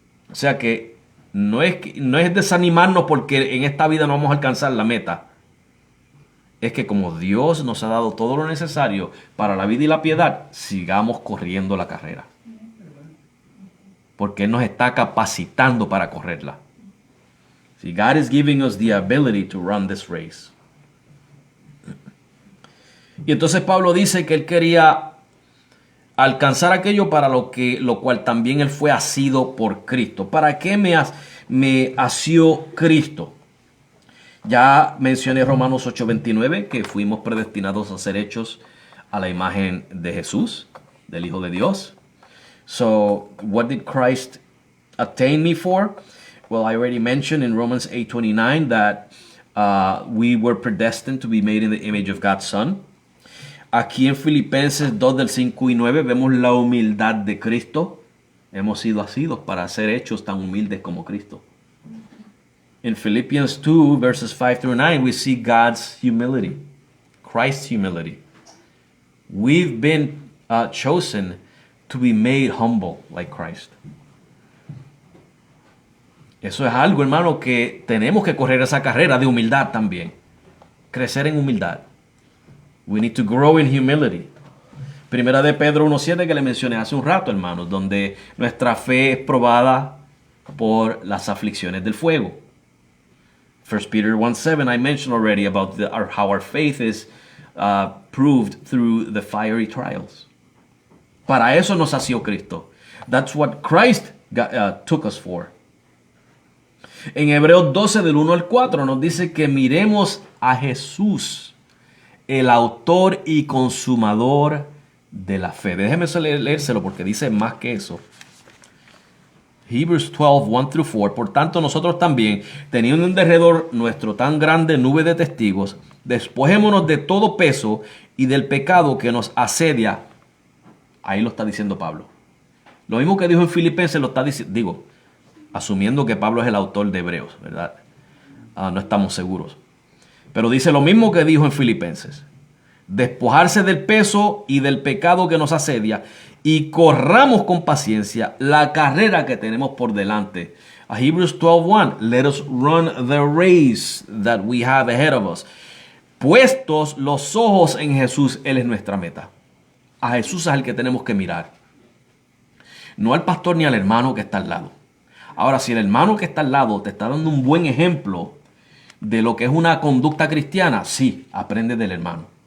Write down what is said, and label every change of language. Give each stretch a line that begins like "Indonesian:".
Spanish: O sea que no es desanimarnos porque en esta vida no vamos a alcanzar la meta. Es que como Dios nos ha dado todo lo necesario para la vida y la piedad, sigamos corriendo la carrera. Porque Él nos está capacitando para correrla.
English: See, God is giving us the ability to run this race.
Spanish: Y entonces Pablo dice que él quería alcanzar aquello para lo cual también él fue asido por Cristo. ¿Para qué me asió Cristo? Ya mencioné Romanos 8:29, que fuimos predestinados a ser hechos a la imagen de Jesús, del Hijo de Dios.
English: So, what did Christ attain me for? Well, I already mentioned in Romans 8:29 that we were predestined to be made in the image of God's Son.
Spanish: Aquí en Filipenses 2 del 5 y 9 vemos la humildad de Cristo. Hemos sido asidos para ser hechos tan humildes como Cristo.
English: In Philippians 2 verses 5 through 9 we see God's humility, Christ's humility. We've been chosen to be made humble like Christ.
Spanish: Eso es algo, hermano, que tenemos que correr esa carrera de humildad también. Crecer en humildad.
English: We need to grow in humility.
Spanish: Primera de Pedro 1:7 que le mencioné hace un rato, hermanos, donde nuestra fe es probada por las aflicciones del fuego.
English: 1 Peter 1:7 I mentioned already about how our faith is proved through the fiery trials.
Spanish: Para eso nos asió Cristo.
English: That's what Christ took us for.
Spanish: En Hebreos 12 del 1 al 4 nos dice que miremos a Jesús, el autor y consumador de la fe. Déjeme leérselo porque dice más que eso.
English: Hebrews 12, 1 through 4.
Spanish: Por tanto, nosotros también, teniendo en derredor nuestro tan grande nube de testigos, despojémonos de todo peso y del pecado que nos asedia. Ahí lo está diciendo Pablo. Lo mismo que dijo en Filipenses lo está diciendo, asumiendo que Pablo es el autor de Hebreos, ¿verdad? No estamos seguros. Pero dice lo mismo que dijo en Filipenses. Despojarse del peso y del pecado que nos asedia y corramos con paciencia la carrera que tenemos por delante.
English: A Hebrews 12:1, let us run the race that we have ahead of us.
Spanish: Puestos los ojos en Jesús, Él es nuestra meta. A Jesús es el que tenemos que mirar. No al pastor ni al hermano que está al lado. Ahora, si el hermano que está al lado te está dando un buen ejemplo de lo que es una conducta cristiana, sí, aprende del hermano.